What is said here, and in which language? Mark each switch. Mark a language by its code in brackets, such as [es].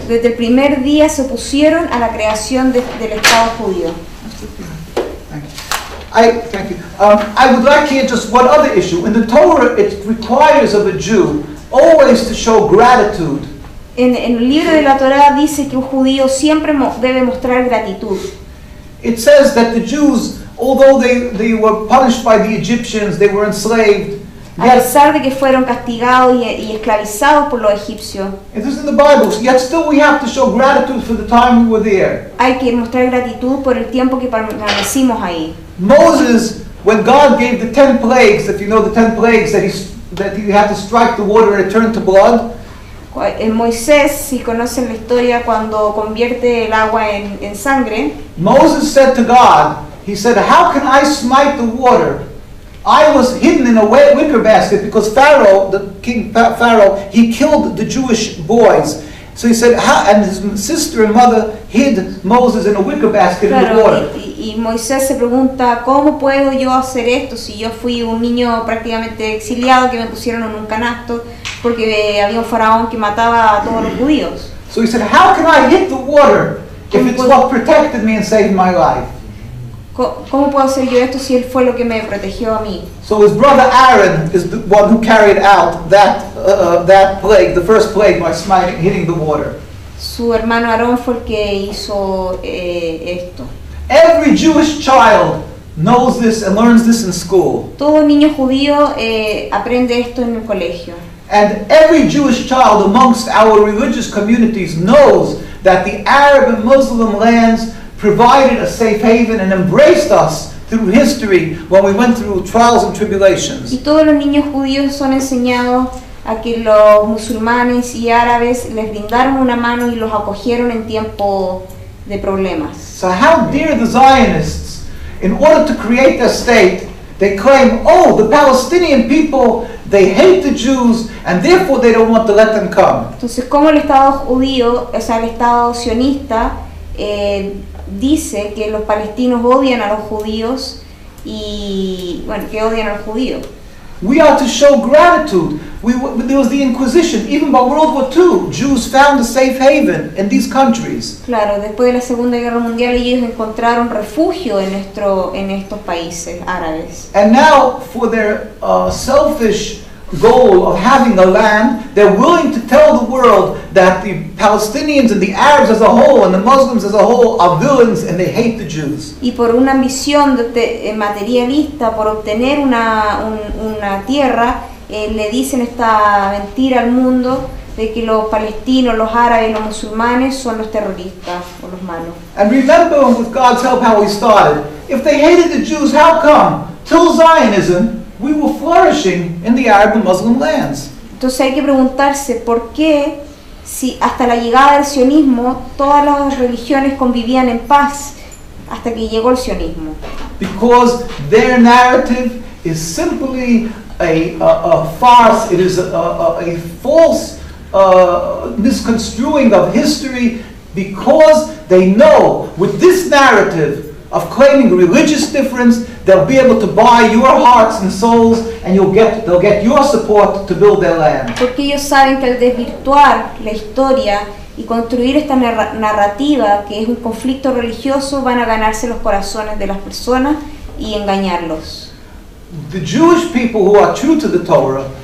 [es] desde el primer día se opusieron a la creación del Estado judío. [en] Thank you. I would like here just one other issue. In the Torah, it requires of a Jew always to show gratitude. [es] En el libro de la Torá dice que un judío siempre debe mostrar gratitud. [en] It says that the Jews, although they were punished by the Egyptians, they were enslaved. [es] A pesar de que fueron castigados y esclavizados por los egipcios, [en] It is in the Bible, yet still we have to show gratitude for the time we were there. [es] hay que mostrar gratitud por el tiempo que permanecimos ahí. [en] Moses, when God gave the 10 plagues, if you know the 10 plagues, that he had to strike the water and it turned to blood. [es] En Moisés, si conocen la historia, cuando convierte el agua en sangre, [en] Moses said to God, he said, how can I smite the water? I was hidden in a wicker basket because Pharaoh, the king Pharaoh, he killed the Jewish boys. So he said, and his sister and mother hid Moses in a wicker basket in the water. [es] Y Moisés se pregunta, ¿cómo puedo yo hacer esto si yo fui un niño prácticamente exiliado que me pusieron en un canasto porque había un faraón que mataba a todos los judíos? [en] So he said, how can I hit the water if it's what protected me and saved my life? [es] ¿Cómo puedo hacer yo esto si él fue lo que me protegió a mí? [en] So his brother Aaron is the one who carried out that plague, the first plague, by hitting the water. [es] Su hermano Aarón fue el que hizo esto. [en] Every Jewish child knows this and learns this in school. [es] Todo niño judío aprende esto en el colegio. [en] And every Jewish child amongst our religious communities knows that the Arab and Muslim lands provided a safe haven and embraced us through history when we went through trials and tribulations. [es] Y todos los niños judíos son enseñados a que los musulmanes y árabes les brindaron una mano y los acogieron en tiempo de problemas. [en] So how dare the Zionists, in order to create their state, they claim, oh, the Palestinian people, they hate the Jews and therefore they don't want to let them come. [es] Entonces, ¿cómo el Estado judío, o sea, el Estado sionista, dice que los palestinos odian a los judíos y, bueno, que odian a los judíos? [en] We are to show gratitude. There was the Inquisition. Even by World War II, Jews found a safe haven in these countries. [es] Claro, después de la Segunda Guerra Mundial ellos encontraron refugio en estos países árabes. [en] And now, for their selfish goal of having a land, they're willing to tell the world that the Palestinians and the Arabs as a whole and the Muslims as a whole are villains and they hate the Jews. [es] Y por una ambición materialista, por obtener una tierra, le dicen esta mentira al mundo de que los palestinos, los árabes y los musulmanes son los terroristas o los malos. [en] And remember, with God's help, how we started. If they hated the Jews, how come? Till Zionism, we were flourishing in the Arab and Muslim lands. [es] Entonces hay que preguntarse por qué, si hasta la llegada del sionismo todas las religiones convivían en paz hasta que llegó el sionismo. [en] Because their narrative is simply a farce. It is a false misconstruing of history, because they know with this narrative of claiming religious difference, they'll be able to buy your hearts and souls, and they'll get your support to build their land. [es] Porque ellos saben que al desvirtuar la historia y construir esta narrativa que es un conflicto religioso, van a ganarse los corazones de las personas y engañarlos. [en] The Jewish people who are true to the Torah,